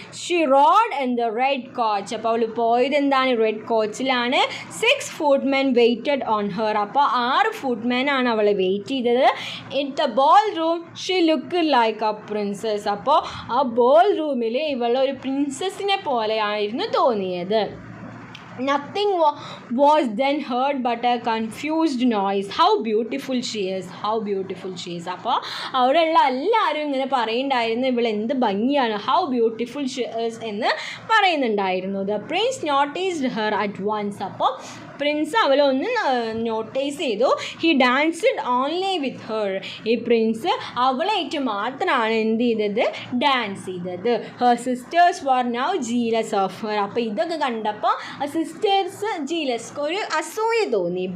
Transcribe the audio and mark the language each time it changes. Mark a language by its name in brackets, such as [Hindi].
[English] She rode in the red coach. [Malayalam] അപ്പോൾ അവൾ പോയത് എന്താണ്? Red കോച്ചിലാണ്. [English] 6 footmen waited on her. [Malayalam] അപ്പോൾ 6 footmen ആണ് അവളെ വെയിറ്റ് ചെയ്തത്. [English] In the ball room she look like a princess. [Malayalam] അപ്പോൾ ആ ബോൾ റൂമിൽ ഇവളൊരു പ്രിൻസസിനെ പോലെയായിരുന്നു തോന്നിയത്. [English] Nothing was then heard but a confused noise. How beautiful she is, how beautiful she is. [Malayalam] അപ്പോൾ അവിടെയുള്ള എല്ലാവരും ഇങ്ങനെ പറയുന്നുണ്ടായിരുന്നു, ഇവൾ എന്ത് ഭംഗിയാണ്, [English] how beautiful she is [Malayalam] എന്ന് പറയുന്നുണ്ടായിരുന്നു. [English] The prince noticed her at once. [Malayalam] അപ്പോൾ പ്രിൻസ് അവളൊന്ന് നോട്ടീസ് ചെയ്തു. [English] He danced only with her. [Malayalam] ഈ പ്രിൻസ് അവളായിട്ട് മാത്രമാണ് എന്ത് ചെയ്തത്? ഡാൻസ് ചെയ്തത്. [English] Her sisters were now jealous of her. [Malayalam] അപ്പോൾ ഇതൊക്കെ കണ്ടപ്പോൾ ആ സിസ്റ്റേഴ്സ് ജീലസ് ഒരു അസൂയ തോന്നി.